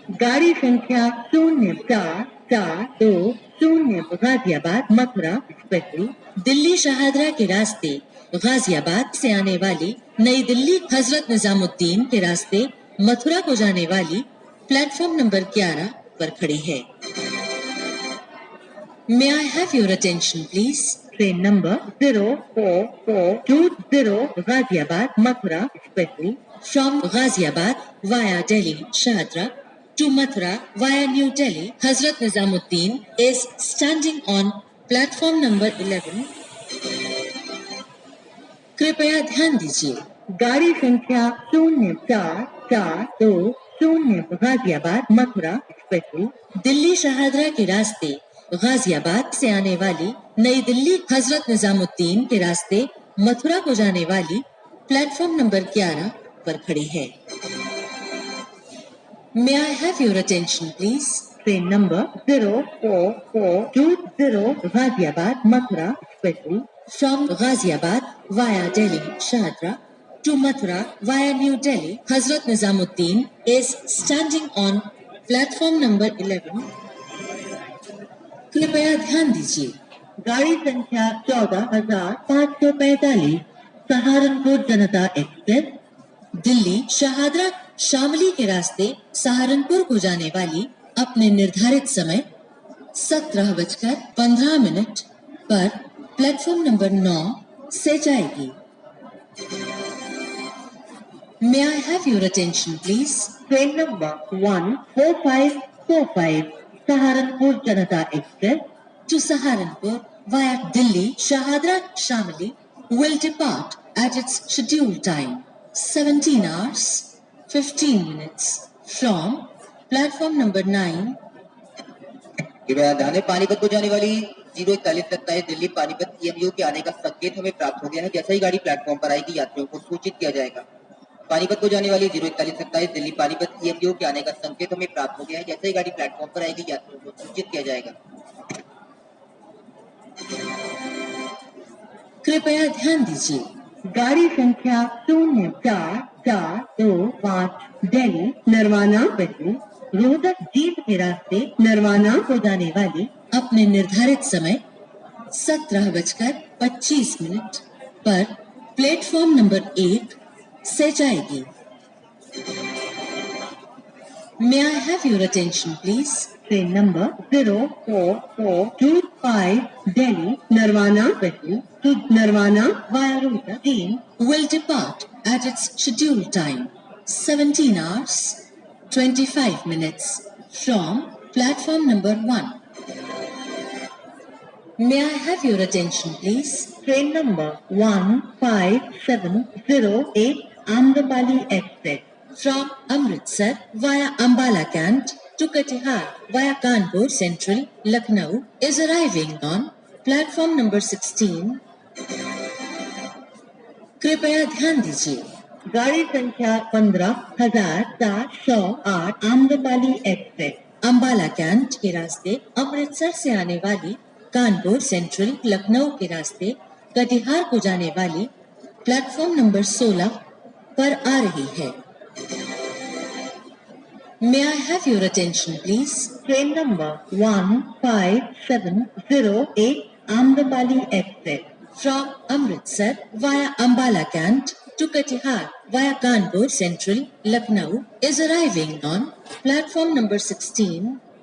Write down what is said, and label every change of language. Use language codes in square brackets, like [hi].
[hi] गाड़ी संख्या 04,420 गाजियाबाद मथुरा स्पेशल दिल्ली शाहदरा के रास्ते गाजियाबाद से आने वाली नई दिल्ली हजरत निजामुद्दीन के रास्ते मथुरा को जाने वाली प्लेटफॉर्म नंबर 11 पर खड़ी है। [en] May I have your attention, please? Train number 04420 Ghaziabad Mathura special From Ghaziabad via Delhi Shahadra to Mathura via New Delhi, Hazrat Nizamuddin is standing on platform number 11. [hi] कृपया ध्यान दीजिए। गाड़ी संख्या 04,420 गाजियाबाद मथुरा स्पेशल दिल्ली शाहदरा के रास्ते गाजियाबाद से आने वाली नई दिल्ली हजरत निजामुद्दीन के रास्ते मथुरा को जाने वाली प्लेटफॉर्म नंबर 11 पर खड़ी है। [en] May I have your attention, please? Train number 04420 Ghaziabad Mathura special From Ghaziabad via Delhi Shahadra to Mathura via New Delhi, Hazrat Nizamuddin is standing on platform number 11. [hi] कृपया ध्यान दीजिए। गाड़ी संख्या 14,545 सहारनपुर जनता एक्सप्रेस दिल्ली शाहदरा शामली के रास्ते सहारनपुर को जाने वाली अपने निर्धारित समय 17:15 पर प्लेटफॉर्म नंबर 9 से जाएगी। [en] May I have your attention, please? Train number 14545 Saharanpur Janata Express To Saharanpur via Delhi Shahadra Shamli will depart at its scheduled time, 17 hours 15 minutes from platform number 9. [hi] कृपया ध्यान दें, पानीपत को जाने वाली 04127 दिल्ली पानीपत EMU के आने का संकेत हमें प्राप्त हो गया है। जैसे ही गाड़ी प्लेटफॉर्म पर आएगी यात्रियों को सूचित किया जाएगा। पानीपत को जाने वाली 04127 दिल्ली पानीपत EMU के आने का संकेत हमें प्राप्त हो गया है। जैसे ही गाड़ी प्लेटफॉर्म पर आएगी यात्रियों को सूचित किया जाएगा। कृपया ध्यान दीजिए, गाड़ी संख्या 0445 दिल्ली नरवाना बदली रोहतक जींद के रास्ते नरवाना को जाने वाली अपने निर्धारित समय 17:25 पर प्लेटफॉर्म नंबर 1 से जाएगी। [en] May I have your attention, please? Train number 04425 Delhi Narwana Badli to Narwana via Rohtak Jind Will depart at its scheduled time, 17 hours 25 minutes from platform number 1. May I have your attention, please? Train number 15708 Amrapali express From Amritsar via Ambala Cant to Katihar via Kanpur Central, Lucknow is arriving on platform number 16. [hi] कृपया ध्यान दीजिए, गाड़ी संख्या 15708 Amrapali express Ambala cantt के रास्ते अमृतसर से आने वाली कानपुर सेंट्रल लखनऊ के रास्ते कटिहार को जाने वाली प्लेटफॉर्म नंबर 16 पर आ रही है। [en] May I have your attention, please? Train number 15708 Amrapali express From Amritsar via Ambala Cant to Katihar via Kanpur Central, Lucknow is arriving on platform number 16.